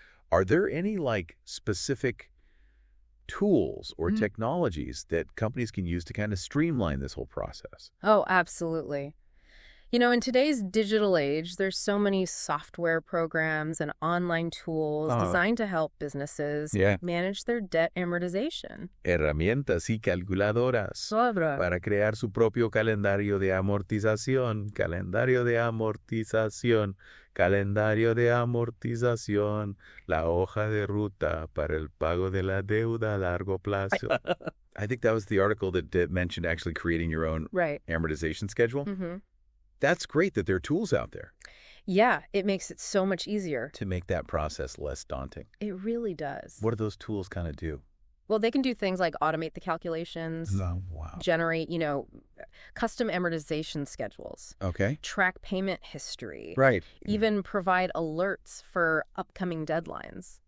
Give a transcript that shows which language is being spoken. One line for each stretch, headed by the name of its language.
English: Are there any specific tools or technologies that companies can use to kind of streamline this whole process? Oh, absolutely. You know, in today's digital age, there's so many software programs and online tools designed to help businesses manage their debt amortization.
Spanish: Herramientas y calculadoras para crear su propio calendario de amortización, calendario de amortización, calendario de amortización, la hoja de ruta para el pago de la deuda a largo plazo.
English: I think that was the article that mentioned actually creating your own amortization schedule. That's great that there are tools out there. Yeah, it makes it so much easier. To make that process less daunting. It really does. What do those tools kind of do? Well, they can do things like automate the calculations, generate, custom amortization schedules, track payment history, even provide alerts for upcoming deadlines.